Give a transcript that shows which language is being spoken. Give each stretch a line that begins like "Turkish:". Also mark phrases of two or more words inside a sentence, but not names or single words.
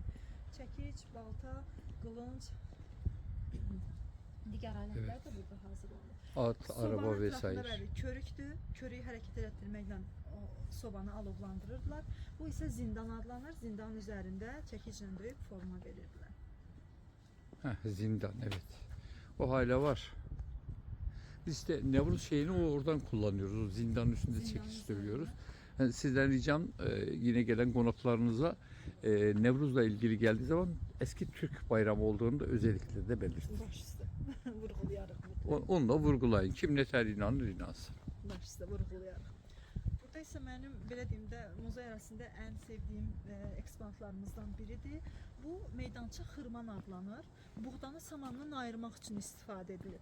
Azerbaijani: Çəkic, balta, qılınc, digər alətlər də burada hazır olunur. At, araba Sobanın
Turkish: vesaire.
Azerbaijani: ətrafında bəli, körükdür. Körüyü hərəkət etdirməklə o sobanı alovlandırırdılar. Bu isə zindan adlanır. Zindanın üzərində çəkiclə döyüb forma verirdilər.
Turkish: Heh, zindan evet. O hala var. Biz işte Nevruz şeyini oradan kullanıyoruz. O zindanın üstünde Zindanın çekiç üzerinde. dövüyoruz. Yani sizden ricam yine gelen konuklarınıza Nevruz'la ilgili geldiği zaman eski Türk bayramı olduğunu da özellikle de belirtin.
Azerbaijani: Baş üstə vurğulayarıq mütləq.
Turkish: Onu da vurgulayın. Kim ne ter inanır inansın.
Azerbaijani: Baş üstə vurğulayarıq. Burada isə mənim belə deyim də muzey arasında ən sevdiyim eksponatlarımızdan biridir. Bu meydança xırman adlanır. Buğdanı samandan ayırmaq üçün istifadə edilir.